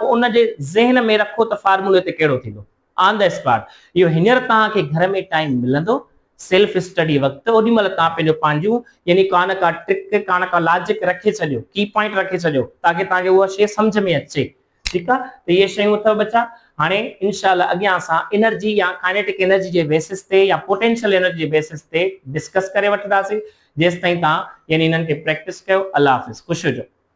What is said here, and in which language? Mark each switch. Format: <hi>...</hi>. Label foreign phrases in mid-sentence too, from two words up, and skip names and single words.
<sd>पोइ उनजे ज़हन में रखो त फार्मूले ते कहिड़ो थींदो</sd> <en>on the spot</en> <sd>इहो हींअर तव्हांखे घर में टाइम मिलंदो</sd> <en>self study</en> <sd>वक्त ओडी महिल तव्हां पंहिंजो पंहिंजूं यानी कान का ट्रिक कान का लॉजिक रखे छॾियो</sd> <en>key point</en> <sd>रखे छॾियो ताकि तव्हांखे उहा शइ सम्झ में अचे ठीकु आहे त इहे शयूं अथव बच्चा हाणे इंशाल्लाह अॻियां असां एनर्जी या</sd> <en>kinetic energy</en> <sd>जे बेसिस ते या</sd> <en>potential energy</en> <sd>जे बेसिस ते डिस्कस करे वठंदासीं जेसि ताईं तव्हां यानी इन्हनि खे प्रैक्टिस कयो अल्लाह हाफ़िज़ ख़ुशि हुजो।</sd>